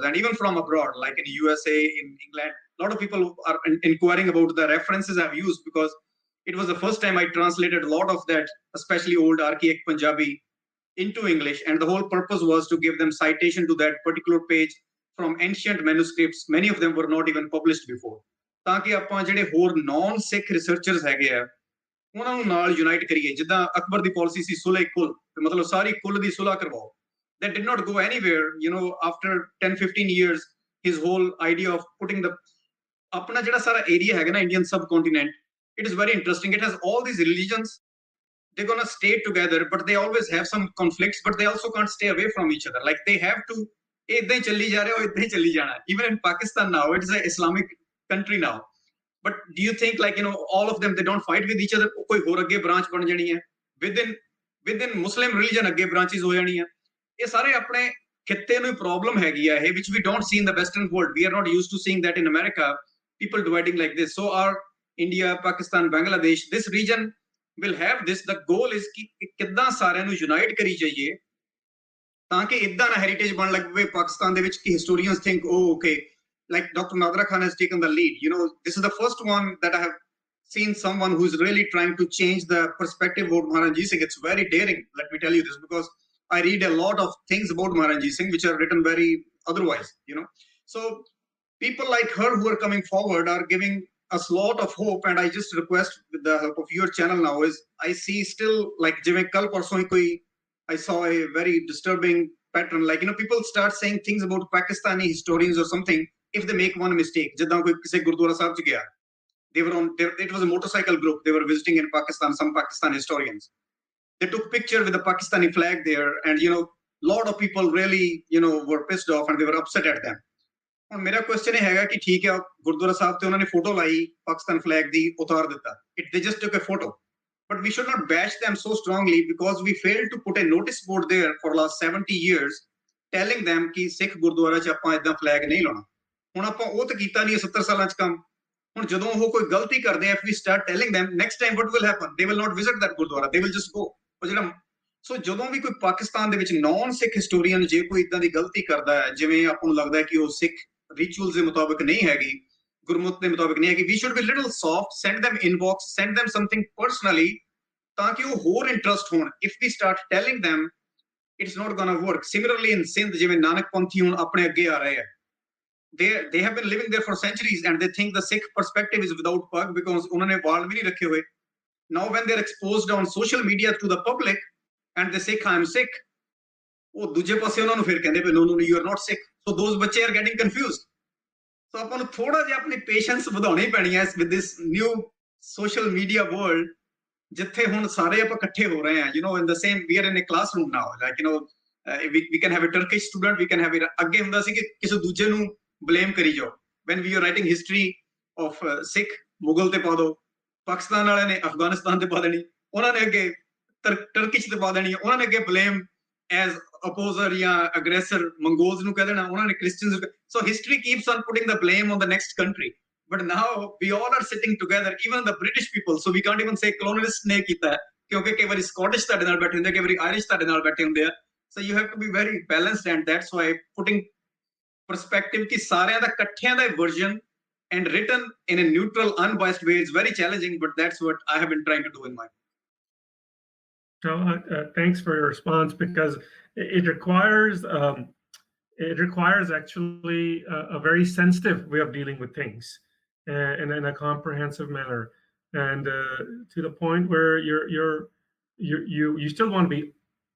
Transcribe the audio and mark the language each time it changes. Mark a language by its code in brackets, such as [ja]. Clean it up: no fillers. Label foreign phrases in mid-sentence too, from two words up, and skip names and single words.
[en] And even from abroad, like in USA, in England, a lot of people are inquiring about the references I've used, because it was the first time I translated a lot of that, especially old archaic Punjabi, into English. And the whole purpose was to give them citation to that particular page from ancient manuscripts. Many of them were not even published before. [pa] ਤਾਂ ਕਿ ਆਪਾਂ ਜਿਹੜੇ ਹੋਰ [en] non Sikh researchers [pa] ਹੈਗੇ ਆ, ਉਹਨਾਂ ਨੂੰ ਨਾਲ ਯੂਨਾਈਟ ਕਰੀਏ. ਜਿੱਦਾਂ ਅਕਬਰ ਦੀ ਪਾਲਿਸੀ ਸੀ ਸੁਲਹ ਕੁਲ, ਮਤਲਬ ਸਾਰੀ ਕੁਲ ਦੀ ਸੁਲਹ ਕਰਵਾਓ. [en] That did not go anywhere. After 10-15 years, his whole idea of putting the [pa] ਆਪਣਾ ਜਿਹੜਾ ਸਾਰਾ ਏਰੀਆ ਹੈਗਾ ਨਾ, [en] Indian subcontinent, it is very interesting. It has all these religions. They're gonna stay together, but they always have some conflicts, but they also can't stay away from each other. Like they have to, [pa] ਏਦਾਂ ਹੀ ਚੱਲੀ ਜਾ ਰਿਹਾ, ਏਦਾਂ ਹੀ ਚੱਲੀ ਜਾਣਾ. [en] Even in Pakistan now, it is an Islamic country now. But do you think, like, all of them, they don't fight with each other? [pa] ਕੋਈ ਹੋਰ ਅੱਗੇ branch ਬਣ ਜਾਣੀ ਹੈ. [en] Within Muslim religion [pa] ਅੱਗੇ branches ਹੋ ਜਾਣੀ ਹੈ. ਇਹ ਸਾਰੇ ਆਪਣੇ ਖਿੱਤੇ ਨੂੰ ਪ੍ਰੋਬਲਮ ਹੈਗੀ ਆ ਇਹ, [en] which we don't see in the Western world. We are not used to seeing that in America, people dividing like this. So our India, Pakistan, Bangladesh, this region will have this. The goal is [pa] ਕਿ ਕਿੱਦਾਂ ਸਾਰਿਆਂ ਨੂੰ unite ਕਰੀ ਜਾਈਏ ਤਾਂ ਕਿ ਇਦਾਂ ਨਾ ਹੈਰੀਟੇਜ ਬਣ ਲੱਗ ਪਵੇ ਪਾਕਿਸਤਾਨ ਦੇ ਵਿੱਚ ਕਿ [en] historians think, oh, okay, like Dr. Nadhra Khan has taken the lead. This is the first one that I have seen someone who is really trying to change the perspective about Maharaja Singh. It's very daring, let me tell you this, because I read a lot of things about Maharaja Singh which are written very otherwise, So people like her who are coming forward are giving us a lot of hope. And I just request, with the help of your channel now, is I see still, like, [pa] ਜਿਵੇਂ ਕੱਲ ਪਰਸੋਂ ਹੀ ਕੋਈ, [en] I saw a very disturbing pattern. Like, people start saying things about Pakistani historians or something if they make one mistake. [pa] ਜਿੱਦਾਂ ਕੋਈ ਕਿਸੇ ਗੁਰਦੁਆਰਾ ਸਾਹਿਬ ਚ ਗਿਆ, [en] they were on there, it was a motorcycle group, they were visiting in Pakistan, some Pakistan historians. They took picture with the Pakistani flag there, and lot of people really were pissed off and they were upset at them. [pa] ਹੁਣ ਮੇਰਾ ਕੁਐਸਚਨ ਇਹ ਹੈਗਾ ਕਿ ਠੀਕ ਹੈ, ਗੁਰਦੁਆਰਾ ਸਾਹਿਬ ਤੇ ਉਹਨਾਂ ਨੇ ਫੋਟੋ ਲਾਈ ਪਾਕਿਸਤਾਨ ਫਲੈਗ ਦੀ, ਉਤਾਰ ਦਿੱਤਾ. [en] They just took a photo. But we should not bash them so strongly, because we failed to put a notice board there for last 70 years telling them [pa] ਕਿ ਸਿੱਖ ਗੁਰਦੁਆਰਾ 'ਚ ਆਪਾਂ ਏਦਾਂ ਫਲੈਗ ਨਹੀਂ ਲਾਉਣਾ. ਹੁਣ ਆਪਾਂ ਉਹ ਤਾਂ ਕੀਤਾ ਨਹੀਂ 70 ਸਾਲਾਂ 'ਚ ਕੰਮ. ਹੁਣ ਜਦੋਂ ਉਹ ਕੋਈ ਗਲਤੀ ਕਰਦੇ ਆ, [en] if we start telling them, next time what will happen? They will not visit that ਗੁਰਦੁਆਰਾ, they will just go. [pa] ਸੋ ਜਦੋਂ ਵੀ ਕੋਈ ਪਾਕਿਸਤਾਨ ਦੇ ਵਿੱਚ [en] non Sikh historian [pa] ਜੇ ਕੋਈ ਇਦਾਂ ਦੀ ਗਲਤੀ ਕਰਦਾ ਹੈ, ਜਿਵੇਂ ਆਪਾਂ ਨੂੰ ਲੱਗਦਾ ਹੈ ਕਿ ਉਹ ਸਿੱਖ ਰਿਚੁਅਲਸ ਦੇ ਮੁਤਾਬਕ ਨਹੀਂ ਹੈਗੀ, ਗੁਰਮੁਖ ਦੇ ਮੁਤਾਬਕ ਨਹੀਂ ਹੈਗੀ, [en] we should be little soft, send them inbox, send them something personally, [pa] ਤਾਂ ਕਿ ਉਹ ਹੋਰ ਇੰਟਰਸਟ ਹੋਣ. [en] If we start telling them, it's not gonna work. Similarly in Sindh, [pa] ਜਿਵੇਂ ਨਾਨਕ ਪੰਥੀ ਹੁਣ ਆਪਣੇ ਅੱਗੇ ਆ ਰਹੇ ਆ, [en] they have been living there for centuries and they think the Sikh perspective is without pug because [pa] ਉਹਨਾਂ ਨੇ ਵਾਲ ਵੀ ਨਹੀਂ ਰੱਖੇ ਹੋਏ. [en] Now when they're exposed on social media to the public and they say I am Sikh, [pa] ਉਹ ਦੂਜੇ ਪਾਸੇ ਉਹਨਾਂ ਨੂੰ ਫਿਰ ਕਹਿੰਦੇ [en] no, you are not Sikh. So those ਬੱਚੇ are getting confused. [pa] So ਆਪਾਂ ਨੂੰ ਥੋੜਾ ਜਿਹਾ ਆਪਣੀ ਪੇਸ਼ੈਂਸ ਵਧਾਉਣੀ ਪੈਣੀ ਹੈ [en] with this new social media world, [pa] ਜਿੱਥੇ ਹੁਣ ਸਾਰੇ ਆਪਾਂ ਇਕੱਠੇ ਹੋ ਰਹੇ ਹਾਂ, [en] in the same, we are in a classroom now, like we can have a Turkish student, we can have it. [pa] ਅੱਗੇ ਹੁੰਦਾ ਸੀ ਕਿ ਕਿਸੇ ਦੂਜੇ ਨੂੰ blame ਕਰੀ ਜਾਓ. [en] When we are writing history of Sikh, [pa] ਮੁਗਲ ਤੇ ਪਾ ਦੋ, ਪਾਕਿਸਤਾਨ ਵਾਲਿਆਂ ਨੇ ਅਫਗਾਨਿਸਤਾਨ ਤੇ ਪਾ ਦੇਣੀ, ਉਹਨਾਂ ਨੇ ਅੱਗੇ ਟਰਕਿਸ਼ ਤੇ ਪਾ ਦੇਣੀ, ਉਹਨਾਂ ਨੇ ਅੱਗੇ [en] blame as opposer [pa] ਜਾਂ aggressor Mongols ਨੂੰ ਕਹਿ ਦੇਣਾ, ਉਹਨਾਂ ਨੇ Christians. [en] So history keeps on putting the blame on the next country. But now we all are sitting together, even the British people, so we can't even say colonialists [pa] ਨੇ ਕੀਤਾ, ਕਿਉਂਕਿ ਕਈ ਵਾਰੀ Scottish ਤੁਹਾਡੇ ਨਾਲ ਬੈਠੇ ਹੁੰਦੇ, ਕਈ ਵਾਰੀ Irish ਤੁਹਾਡੇ ਨਾਲ ਬੈਠੇ ਹੁੰਦੇ ਆ. [en] So you have to be very balanced, and that's why putting perspective [pa] ਕਿ ਸਾਰਿਆਂ ਦਾ ਇਕੱਠਿਆਂ ਦਾ [en] version and written in a neutral, unbiased way is very challenging, but that's what I have been trying to do in my book. So thanks for your response, because it requires actually a very sensitive way of dealing with things, and in a comprehensive manner, and to the point where you still want to be true.